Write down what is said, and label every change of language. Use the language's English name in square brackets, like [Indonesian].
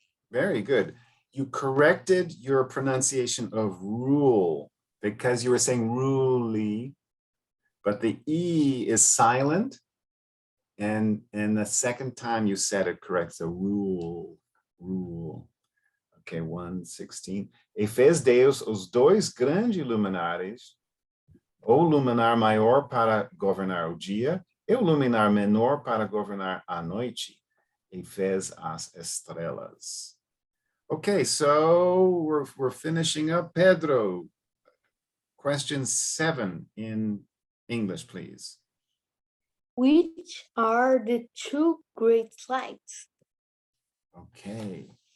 [English] Very good. You corrected your pronunciation of rule because you were saying ruly, but the E is silent. And the second time you said it correct. So rule. Okay, 1:16. [Portuguese] E fez Deus os dois grandes luminares, o luminar maior para governar o dia, e o luminar menor para governar a noite. E fez as estrelas. [English] Okay, so we're finishing up. Pedro, question 7 in English, please. Which are the two great lights? Okay.